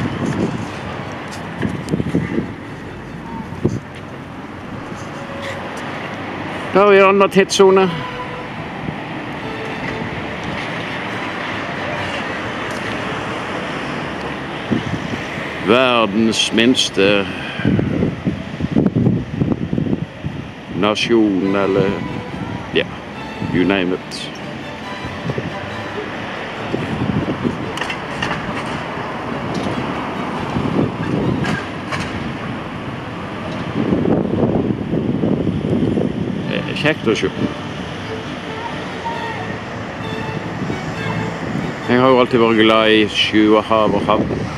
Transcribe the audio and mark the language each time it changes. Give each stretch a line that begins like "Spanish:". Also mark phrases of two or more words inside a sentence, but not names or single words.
Norwegian: Da har vi en annen tidszone. Verdens minste nasjon, eller ja,
English: you name it.
Norwegian: Kjekt å se. Jeg har jo alltid vært glad i sjø og hav og havn.